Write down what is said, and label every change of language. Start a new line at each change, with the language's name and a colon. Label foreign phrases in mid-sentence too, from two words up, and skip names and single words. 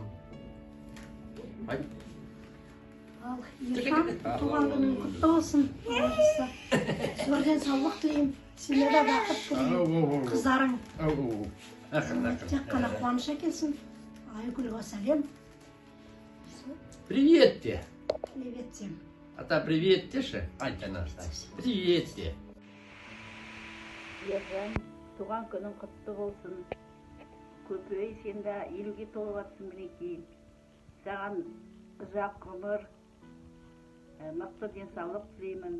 Kazakh: Айт. Ал Ержан, туған күнің құтты болсын. Зор денсаулық тілеймін. Сені де бақыт тілеймін. Қыздарың тек қана қуаныш әкелсін. Айгүлге сәлем. Привет те. Привет тем. Ата привет деші. Айт анаштай. Привет те. Ержан, туған күнің құтты болсын. Көпей, сен де 50-ге толып жатсың мінекей. Саған ұзақ ғұмыр, мықты денсаулық тілеймін.